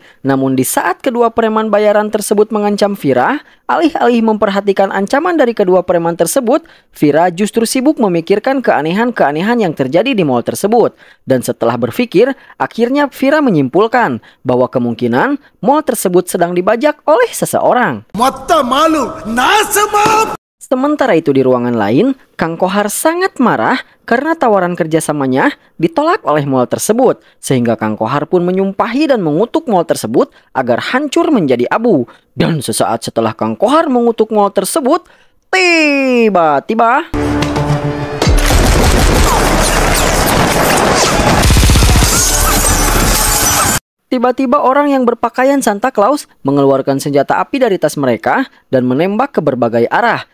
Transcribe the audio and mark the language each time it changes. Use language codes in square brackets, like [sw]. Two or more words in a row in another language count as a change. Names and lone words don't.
[id] Namun di saat kedua preman bayaran tersebut mengancam Vira, alih-alih memperhatikan ancaman dari kedua preman tersebut, Vira justru sibuk memikirkan keanehan-keanehan yang terjadi di mall tersebut. Dan setelah berpikir, akhirnya Vira menyimpulkan bahwa kemungkinan mall tersebut sedang dibajak oleh seseorang. [ta] மொத்த மாலு நாசமா. [id] Sementara itu di ruangan lain, Kang Kohar sangat marah karena tawaran kerjasamanya ditolak oleh mall tersebut. Sehingga Kang Kohar pun menyumpahi dan mengutuk mall tersebut agar hancur menjadi abu. Dan sesaat setelah Kang Kohar mengutuk mall tersebut, tiba-tiba orang yang berpakaian Santa Claus mengeluarkan senjata api dari tas mereka dan menembak ke berbagai arah.